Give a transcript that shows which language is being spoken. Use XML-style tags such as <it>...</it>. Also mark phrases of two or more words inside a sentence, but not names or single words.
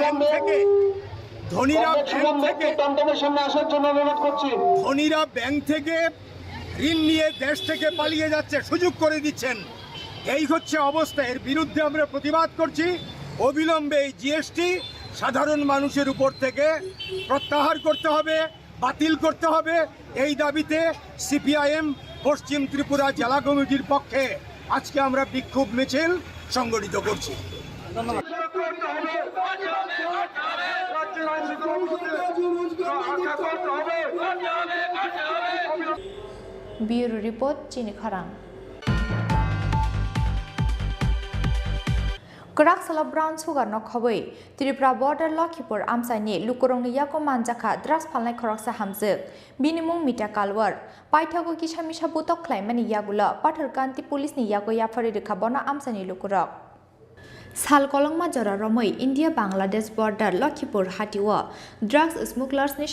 <bn>ব্যাংক থেকে ঋণ নিয়ে দেশ থেকে পালিয়ে যাচ্ছে সুযোগ করে দিচ্ছেন এই হচ্ছে অবস্থা এর বিরুদ্ধে আমরা প্রতিবাদ করছি অবিলম্বে এই জিএসটি সাধারণ মানুষের উপর থেকে প্রত্যাহার করতে হবে বাতিল করতে হবে এই দাবিতে সিপিআইএম পশ্চিম ত্রিপুরা জেলা কমিটির পক্ষে আজকে আমরা বিক্ষোভ মিছিল সংগঠিত করছি ধন্যবাদ</bn> <en>Bureau Report</en> <trp>চিনি খারাং Karaksala</trp> <en>Brown Sugar</en> <trp>no khawai Tripura border Lokhipur amsani lukurongni yako manjaka drugs phalnai khoroksa hamjak binimung mita kalwar paithago kisamisha butok khlaimani yagula patharkanti police ni yago yafari rekhabona amsani lukurok Sal kolongma jora romoi India Bangladesh border Lokhipur hatiwa</trp> <en>drugs smugglers</en> <trp>ni</trp>